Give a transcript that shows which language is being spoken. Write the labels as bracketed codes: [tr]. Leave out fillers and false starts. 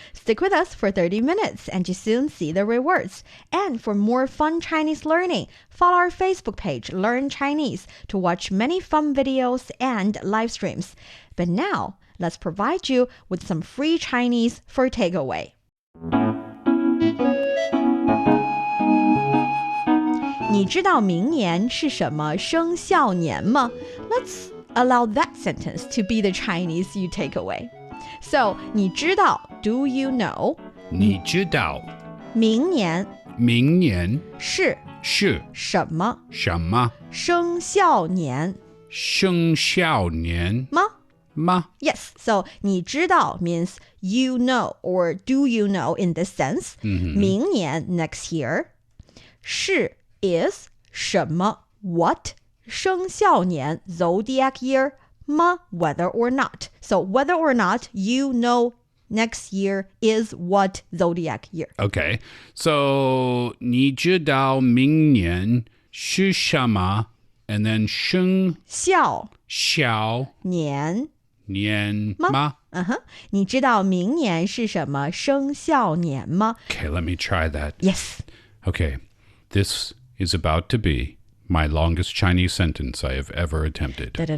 [en] Stick with us for 30 minutes and you soon see the rewards. And for more fun Chinese learning, follow our Facebook page, Learn Chinese, to watch many fun videos and live streams. But now, let's provide you with some free Chinese for takeaway. [zh] 你知道明年是什么生肖年吗? [en] Let's allow that sentence to be the Chinese you take away. So, 你知道, do you know? [zh] 你知道明年明年是什么什么生肖年生肖年吗? [en] Yes, so 你知道 means you know or do you know in this sense. 明年 next year. 是 is 什么 what 生肖年 zodiac year 吗 whether or not. So whether or not you know next year is what zodiac year. [zh] Okay, so 你知道明年是什么 and then 生肖年吗? 你知道明年是什么生肖年吗? [en] Okay, let me try that. Yes. Okay, this is about to be my longest Chinese sentence I have ever attempted.